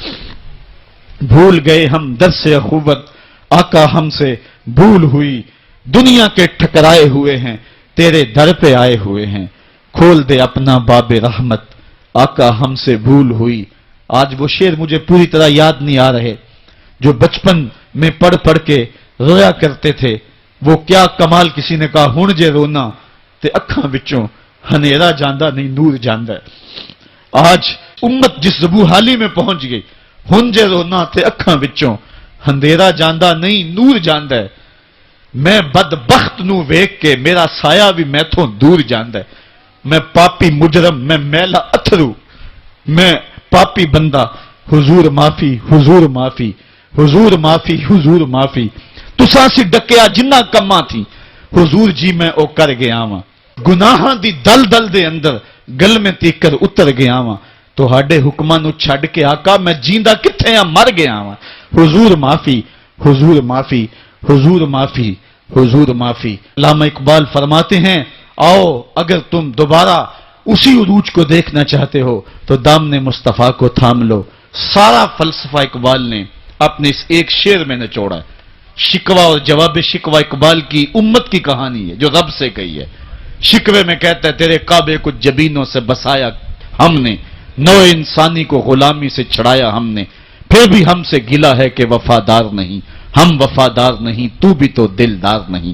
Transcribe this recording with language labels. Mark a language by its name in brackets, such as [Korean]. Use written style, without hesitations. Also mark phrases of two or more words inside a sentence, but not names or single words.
[Urdu] بھول گئے ہم درس اخوت، آقا ہم سے بھول ہوئی، دنیا کے ٹھکرائے ہوئے ہیں، تیرے در پہ آئے ہوئے ہیں، کھول دے اپنا باب رحمت، آقا ہم سے بھول ہوئی۔ آج وہ شعر مجھے پوری طرح یاد نہیں آ رہے جو بچپن میں پڑھ پڑھ کے رویا کرتے تھے۔ وہ کیا کمال، کسی نے کہا [Punjabi] ہن جے رونا تے اکھاں وچوں ہنیرا جاندہ نہیں نور جاندہ ہے۔ [Urdu] آج امت جس زبوحالی میں پہنچ گئی، [Punjabi] ہن جے رونا تے اکھاں وچوں ہندیرا جاندہ نہیں نور جاندہ ہے۔ میں بدبخت نو ویکھ کے میرا سایہ بھی میتھوں دور جاندہ ہے۔ میں پاپی مجرم، میں میلا اتھرو، میں پاپی بندہ، حضور معافی، حضور معافی، حضور معافی، حضور معافی۔ تساں سی ڈکیا جنہ کماں تھی، حضور جی میں او کر گیا واں، گناہاں دی دل دل دے اندر گل میں تیکر اتر گیا واں، تہاڈے حکماں نو چھڈ کے آقا میں جیندا کتھے ہاں مر گیا واں۔ حضور معافی، حضور معافی، حضور معافی، حضور معافی۔ [Urdu] علامہ اقبال فرماتے ہیں آؤ اگر تم دوبارہ اسی عروج کو دیکھنا چاہتے ہو تو دامن مصطفیٰ کو تھام لو. سارا فلسفہ اقبال نے اپنے اس ایک شعر میں نچوڑا ہے. شکوہ اور جواب شکوہ اقبال کی امت کی کہانی ہے جو رب سے کہی ہے. شکوے میں کہتا ہے تیرے کعبے کو جبینوں سے بسایا ہم نے، نوع انسانی کو غلامی سے چھڑایا ہم نے، پھر بھی ہم سے گلہ ہے کہ وفادار نہیں، ہم وفادار نہیں، تو بھی تو دلدار نہیں.